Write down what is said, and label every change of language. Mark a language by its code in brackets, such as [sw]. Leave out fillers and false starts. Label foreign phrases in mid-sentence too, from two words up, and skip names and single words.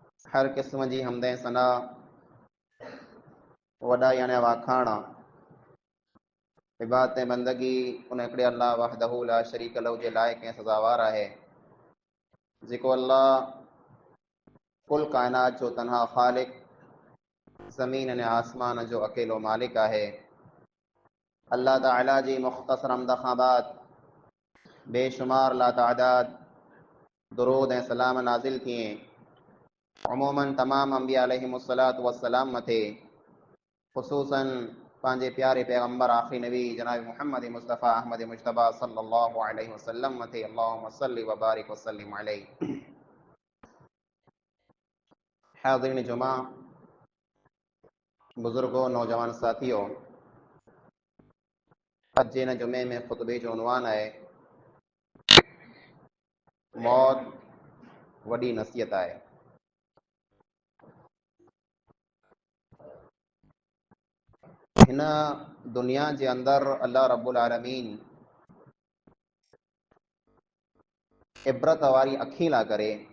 [sd] हर क़िस्म जी हमदें सना वॾा याने वाखाणा इबादत बंदगी उन हिकिड़े अल्लाह [ar] وحده لا شريك له [sd] जे लाइक़ ऐं सज़ावार आहे जेको अल्लाह कुल काइनात जो तनहा ख़ालिक ज़मीन अने आसमान जो अकेलो मालिक आहे। अल्लाह ताला जी मुख़्तसर हमद खां बाद बेशुमार लातादाद दुरूद ऐं सलाम नाज़िल थिए अमूमन तमाम अंबिया [ar] عليهم الصلاة والسلام [sd] मथे, ख़ुसूसन पंहिंजे प्यारे पैगम्बर आख़िरी नबी जनाब मुहम्मद मुस्तफ़ा अहमद मुजतबा [ar] صلى الله عليه وسلم [sd] मथे [ar] اللهم صل وبارك وسلم عليه. [sd] हाज़िरीन जुमा, [ur] بزرگو، نوجوان ساتھیو, [sd] अज जे हिन जुमे में ख़ुतबे जो उनवान है मौत वॾी नसीहत आहे। हिन दुनिया जे अंदर अल्लाह [ar] رب العالمين [sd] इबरत वारी अखी ला करे,